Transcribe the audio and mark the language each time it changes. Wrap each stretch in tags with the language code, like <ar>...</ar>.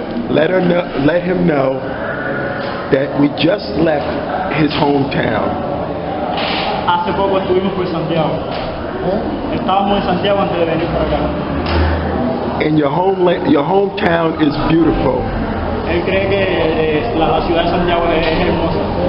<en>Let him know that we just left his hometown.</en> <es>Hace poco estuvimos por Santiago. Estábamos en Santiago antes de venir para acá.</es> <en>And your hometown is beautiful.</en> <es>Él cree que la ciudad de Santiago es hermosa.</es>